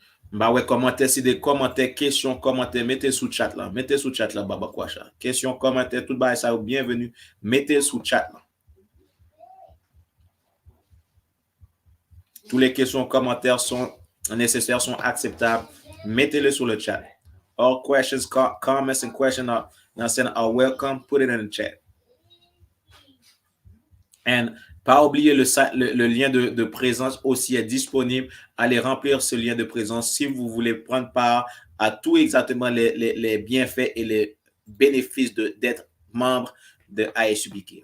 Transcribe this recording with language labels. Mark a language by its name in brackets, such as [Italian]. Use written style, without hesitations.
[French] Bah ouais, commentaire, si des commentaires, questions, commentaires, mettez sous chat là. Baba Kwacha. Questions, commentaires, tout bas, ça, bienvenue. Mettez sous chat là. Tous les questions, commentaires sont nécessaires, sont acceptables. Mettez-les sur le chat. [English] All questions, comments and questions are welcome. Put it in the chat. [French] And pas oublier le lien de présence aussi est disponible. Allez remplir ce lien de présence si vous voulez prendre part à tout exactement les bienfaits et les bénéfices d'être membre de ASUBK.